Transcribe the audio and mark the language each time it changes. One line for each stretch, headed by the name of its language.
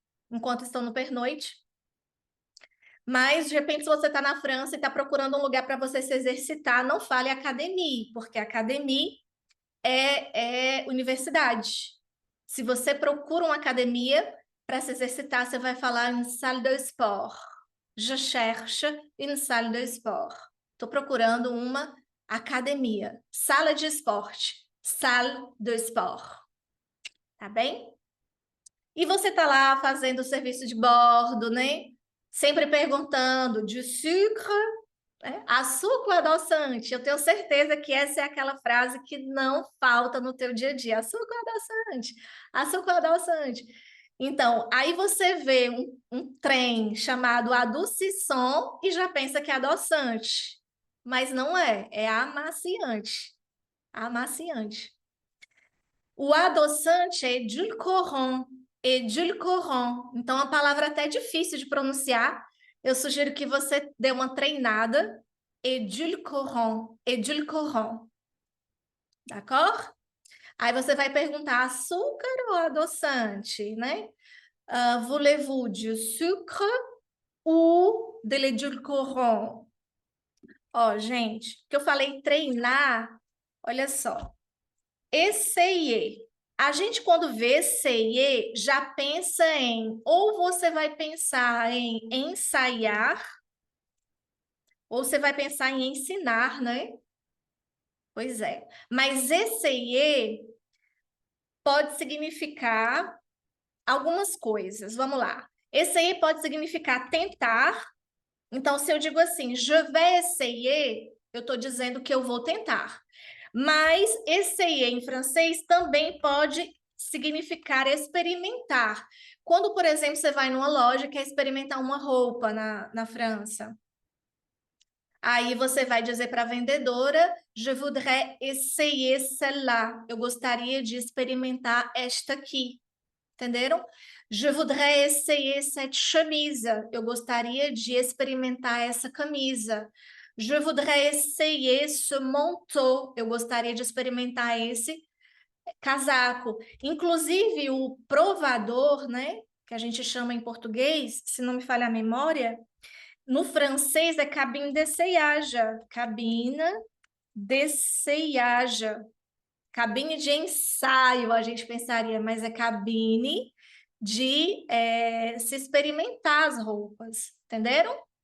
Portuguese: Enquanto estão no pernoite. Mas, de repente, se você está na França e está procurando um lugar para você se exercitar, não fale academia, porque academia é universidade. Se você procura uma academia para se exercitar, você vai falar em salle de sport.
French: Je cherche une salle de sport.
Portuguese: Estou procurando uma academia, sala de esporte, salle de sport. Tá bem? E você está lá fazendo o serviço de bordo, né? Sempre perguntando de sucre, né? Açúcar ou adoçante? Eu tenho certeza que essa é aquela frase que não falta no teu dia a dia. Açúcar ou adoçante? Açúcar ou adoçante? Então, aí você vê um trem chamado adoucisson e já pensa que é adoçante. Mas não é, é amaciante. Amaciante. O adoçante é edulcorant. Edulcorant. Então, a palavra até é difícil de pronunciar. Eu sugiro que você dê uma treinada.
French: Edulcorant. Edulcorant. D'accord?
Portuguese: Aí você vai perguntar açúcar ou adoçante, né?
French: Voulez-vous du sucre ou de l'edulcorant?
Portuguese: Ó, gente, que eu falei treinar, olha só.
French: Essayer.
Portuguese: A gente, quando vê essayer, já pensa em, ou você vai pensar em ensaiar, ou você vai pensar em ensinar, né? Pois é. Mas essayer pode significar algumas coisas. Vamos lá. Essayer pode significar tentar. Então, se eu digo assim,
French: je vais essayer,
Portuguese: eu estou dizendo que eu vou tentar. Mas essayer em francês também pode significar experimentar. Quando, por exemplo, você vai numa loja e quer experimentar uma roupa na França, aí você vai dizer para a vendedora,
French: je voudrais essayer celle-là.
Portuguese: Eu gostaria de experimentar esta aqui. Entenderam?
French: Je voudrais essayer cette chemise.
Portuguese: Eu gostaria de experimentar essa camisa.
French: Je voudrais essayer ce manteau.
Portuguese: Eu gostaria de experimentar esse casaco. Inclusive, o provador, né? Que a gente chama em português, se não me falha a memória, no francês é cabine d'essayage. Cabine d'essayage. Cabine de ensaio, a gente pensaria, mas é cabine de se experimentar as roupas, entenderam?